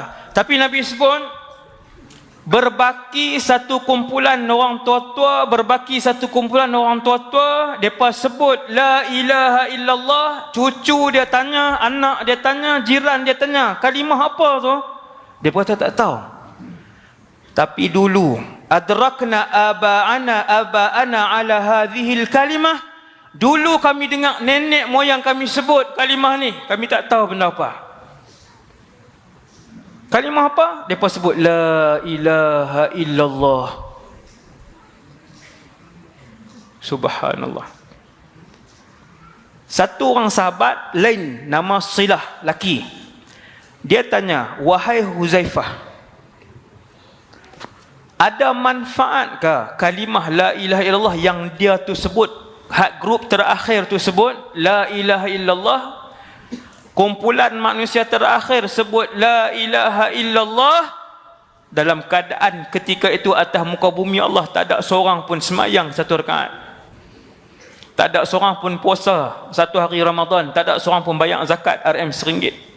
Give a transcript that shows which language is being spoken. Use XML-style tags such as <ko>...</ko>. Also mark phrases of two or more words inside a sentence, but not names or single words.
<ms>Tapi Nabi sebut, berbaki satu kumpulan orang tua-tua, berbaki satu kumpulan orang tua-tua, mereka sebut</ms> <ar>لا إله إلا الله.</ar> <ms>Cucu dia tanya, anak dia tanya, jiran dia tanya, kalimah apa tu? Mereka tak tahu. Tapi dulu,</ms> <ar>أدركنا آباءنا على هذه الكلمة.</ar> <ms>Dulu kami dengar nenek moyang kami sebut kalimah ni, kami tak tahu benda apa. Kalimah apa? Mereka sebut</ms> <ar>لا إله إلا الله.</ar> <ms>Subhanallah. Satu orang sahabat lain, nama Silah, laki, dia tanya, wahai Huzaifah, ada manfaatkah kalimah</ms> <ar>لا إله</ar> <ms>illallah yang dia tu sebut, hak grup terakhir tu sebut</ms> <ar>لا إله إلا الله,</ar> <ms>kumpulan manusia terakhir sebut</ms> <ar>لا إله إلا الله,</ar> <ms>dalam keadaan ketika itu atas muka bumi Allah tak ada seorang pun semayang satu rakaat, tak ada seorang pun puasa satu hari Ramadan, tak ada seorang pun bayar zakat RM1.</ms>